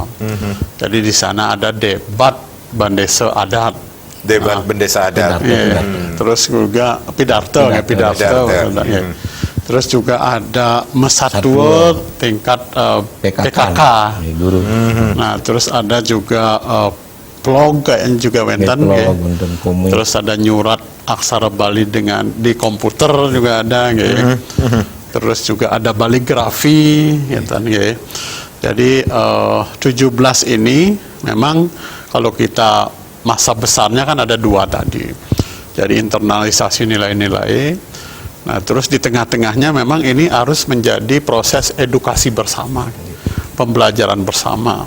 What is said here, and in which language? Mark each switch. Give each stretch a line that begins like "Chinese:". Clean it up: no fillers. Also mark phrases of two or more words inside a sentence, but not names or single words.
Indonesian: Jadi di sana ada debat bandesa adat. Debat bandesa adat. Terus juga pidato. Terus juga ada mesatwa tingkat PKK. Nah, terus ada juga vlog kayaknya juga wenten. Terus ada nyurat aksara Bali di komputer juga ada gitu. Terus juga ada baligrafi gitu. Jadi 17 ini memang kalau kita masa besarnya kan ada 2 tadi. Jadi internalisasi nilai-nilai. Nah, terus di tengah-tengahnya memang ini harus menjadi proses edukasi bersama, pembelajaran bersama.